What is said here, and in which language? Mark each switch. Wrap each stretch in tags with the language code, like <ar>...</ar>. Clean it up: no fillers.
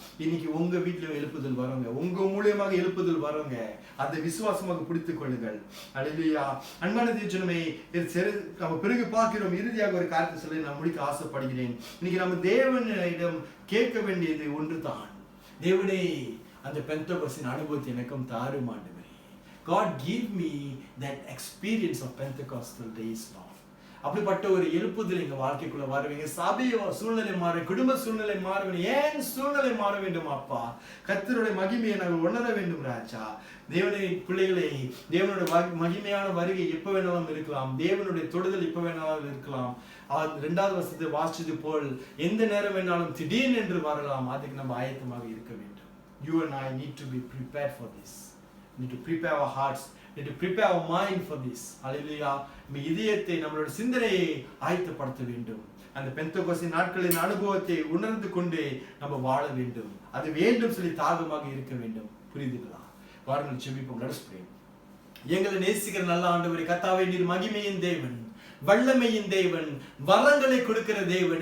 <ta>இன்னைக்கு உங்க வீட்டுல எழுப்புதல் வருங்க, உங்க மூலியமாக எழுப்புதல் வருங்க. அதை விசுவாசமாக பிடித்துக் கொள்ளுங்கள். ஹல்லேலூயா. அன்பான தேவஜனமே, நம்ம பிறகு பார்க்கிறோம், இறுதியாக ஒரு காரியத்தை சொல்லி நான் முடிக்க ஆசைப்படுகிறேன். இன்னைக்கு நம்ம தேவனிடம் கேட்க வேண்டியது ஒன்றுதான். தேவனே, அந்த பெந்தெகோஸ்தின் அனுபவத்தை எனக்கும் தாரும் ஆண்டவரே.</ta> <en>God give me that experience of Pentecostal days, Lord.</en> <ta>அப்படிப்பட்ட ஒரு எழுப்புதல் எங்க வாழ்க்கைக்குள்ள வருவீங்க. சபையோ சூழ்நிலை மாற, குடும்ப சூழ்நிலை மாற வேண்டும். ஏன் சூழ்நிலை மாற வேண்டும் அப்பா? கர்த்தருடைய மகிமையை நாங்கள் உணர வேண்டும் ராஜா. தேவனுடைய பிள்ளைகளை, தேவனுடைய மகிமையான வருகை எப்ப வேணாலும் இருக்கலாம். தேவனுடைய தொடுதல் எப்ப வேணாலும் இருக்கலாம். 2வது வசனத்தை வாசிச்சது போல் எந்த நேரம் வேணாலும் திடீர்னு என்று வரலாம். அதுக்கு நம்ம ஆயத்தமாக இருக்க வேண்டும்.</ta> <en>You and I need to be prepared for this. We need to prepare our hearts. We need to prepare our mind for this. Hallelujah.</en> <ta>நம்ம இதயத்தை, நம்மளுடைய சிந்தனையை ஆயத்தப்படுத்த வேண்டும். அந்த பெந்தெகோஸ்தே நாட்களின் அனுபவத்தை உணர்ந்து கொண்டு நம்ம வாழ வேண்டும். அது வேண்டும் சொல்லி தாகமாக இருக்க வேண்டும். புரியுதுங்களா? வாருங்கள் ஜெபிப்போம்.</ta> <en>Let us pray.</en> <ta>எங்களை நேசிக்கிற நல்ல ஆண்டவரே, கர்த்தாவே, நீர் மகிமையின் தேவன், வல்லமையின் தேவன், வரங்களை கொடுக்கிற தேவன்.</ta>